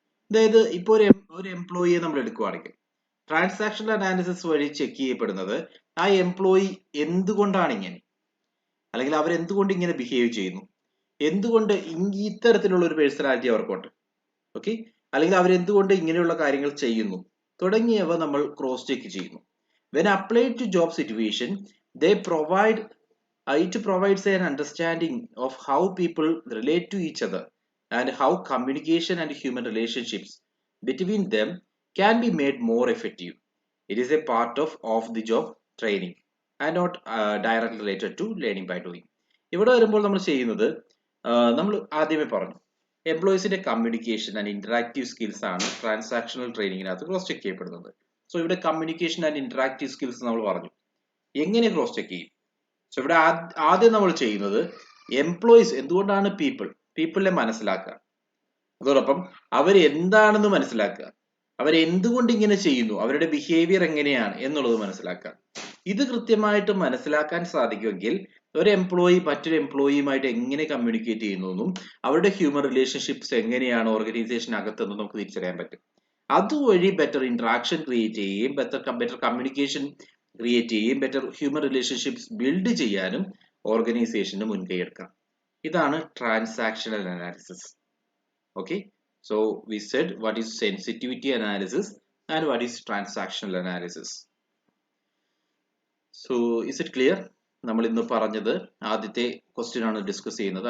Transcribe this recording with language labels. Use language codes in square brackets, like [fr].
[ml] അതായത് ഇപ്പോൾ ഒരു എംപ്ലോയിയെ നമ്മൾ എടുക്കുകയാണെങ്കിൽ ട്രാൻസാക്ഷണൽ അനാലിസിസ് വഴി ചെക്ക് ചെയ്യപ്പെടുന്നത് ആ എംപ്ലോയി എന്തുകൊണ്ടാണ് ഇങ്ങനെ, അല്ലെങ്കിൽ അവർ എന്തുകൊണ്ട് ഇങ്ങനെ ബിഹേവ് ചെയ്യുന്നു, എന്തുകൊണ്ട് ഇത്തരത്തിലുള്ള ഒരു പേഴ്സണാലിറ്റി അവർക്കുണ്ട്, ഓക്കെ, അല്ലെങ്കിൽ അവർ എന്തുകൊണ്ട് ഇങ്ങനെയുള്ള കാര്യങ്ങൾ ചെയ്യുന്നു തുടങ്ങിയവ നമ്മൾ ക്രോസ് ചെക്ക് ചെയ്യുന്നു. [en] When applied to job situation it provides an understanding of how people relate to each other and how communication and human relationships between them can be made more effective. It is a part of the job training and not directly related to learning by doing. [ml] ഇവിടെ വരുമ്പോൾ നമ്മൾ ചെയ്യുന്നത്, നമ്മൾ ആദ്യമേ പറഞ്ഞു, എംപ്ലോയീസിന്റെ communication and interactive skills ആണ് transactional ട്രെയിനിങ്ങിനകത്ത് cross check ചെയ്യപ്പെടുന്നത്. So ഇവിടെ കമ്മ്യൂണിക്കേഷൻ ആൻഡ് ഇന്ററാക്റ്റീവ് സ്കിൽസ് നമ്മൾ പറഞ്ഞു. എങ്ങനെ ക്രോസ് ചെക്ക് ചെയ്യും? സോ ഇവിടെ ആദ്യം നമ്മൾ ചെയ്യുന്നത് എംപ്ലോയീസ് എന്തുകൊണ്ടാണ് പീപ്പിളിനെ മനസ്സിലാക്കുക, അതോടൊപ്പം അവർ എന്താണെന്ന് മനസ്സിലാക്കുക, അവരെന്തുകൊണ്ട് ഇങ്ങനെ ചെയ്യുന്നു, അവരുടെ ബിഹേവിയർ എങ്ങനെയാണ് എന്നുള്ളത് മനസ്സിലാക്കുക. ഇത് കൃത്യമായിട്ട് മനസ്സിലാക്കാൻ സാധിക്കുമെങ്കിൽ ഒരു എംപ്ലോയി മറ്റൊരു എംപ്ലോയിയുമായിട്ട് എങ്ങനെ കമ്മ്യൂണിക്കേറ്റ് ചെയ്യുന്നു എന്നും അവരുടെ ഹ്യൂമൻ റിലേഷൻഷിപ്സ് എങ്ങനെയാണ് ഓർഗനൈസേഷനകത്തെന്നും നമുക്ക് തിരിച്ചറിയാൻ പറ്റും. അതുവഴി ബെറ്റർ ഇന്ററാക്ഷൻ ക്രിയേറ്റ് ചെയ്യുകയും ബെറ്റർ കമ്മ്യൂണിക്കേഷൻ ക്രിയേറ്റ് ചെയ്യുകയും ബെറ്റർ ഹ്യൂമൻ റിലേഷൻഷിപ്സ് ബിൽഡ് ചെയ്യാനും ഓർഗനൈസേഷന് മുൻകൈ എടുക്കാം. ഇതാണ് transactional analysis. [en] Okay, so we said what is sensitivity analysis and what is transactional analysis. So is it clear? [ml] നമ്മൾ ഇന്ന് പറഞ്ഞത് ആദ്യത്തെ ക്വസ്റ്റ്യൻ ആണ് ഡിസ്കസ് ചെയ്യുന്നത്.